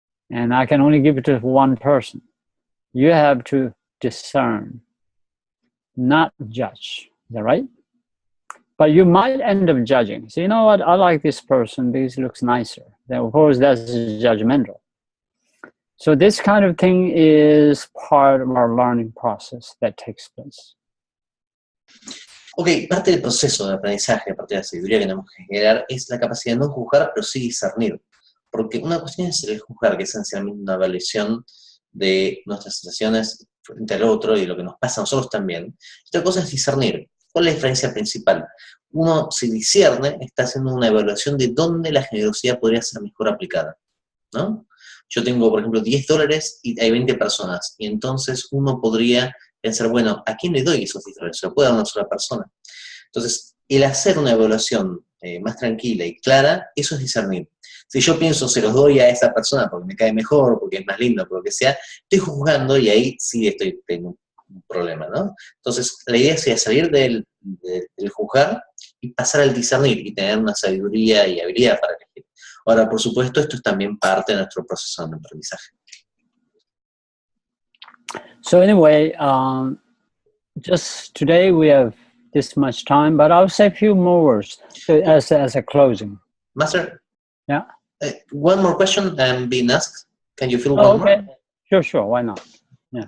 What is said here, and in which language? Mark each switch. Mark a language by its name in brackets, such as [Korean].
[English] And I can only give it to one person. You have to discern, not judge. Is that right? But you might end up judging. So you know what? I like this person because he looks nicer. Then of course that's judgmental. So this kind of thing is part of our learning process that takes place. [Spanish] Ok, parte del proceso de aprendizaje, parte de la sabiduría que tenemos que generar es la capacidad de no juzgar, pero sí discernir. Porque una cuestión es el juzgar, que es esencialmente una evaluación de nuestras sensaciones frente al otro y lo que nos pasa a nosotros también. Otra cosa es discernir. ¿Cuál es la diferencia principal? Uno, si discierne, está haciendo una evaluación de dónde la generosidad podría ser mejor aplicada, ¿no? Yo tengo, por ejemplo, $10 y hay 20 personas, y entonces uno podría pensar, bueno, ¿a quién le doy esos $10? ¿Se lo puede dar a una sola persona? Entonces, el hacer una evaluación más tranquila y clara, eso es discernir. Si yo pienso, se los doy a esa persona porque me cae mejor, porque es más lindo, por lo que sea, estoy juzgando y ahí sí tengo un problema, ¿no? Entonces, la idea sería salir del juzgar y pasar al discernir y tener una sabiduría y habilidad para elegir. Ahora, por supuesto, esto es también parte de nuestro proceso de aprendizaje. [English] So anyway, just today we have this much time, but I'll say a few more words as a closing. Master? Yeah? One more question being asked. Can you fill one okay. more? Sure, why not? Yeah.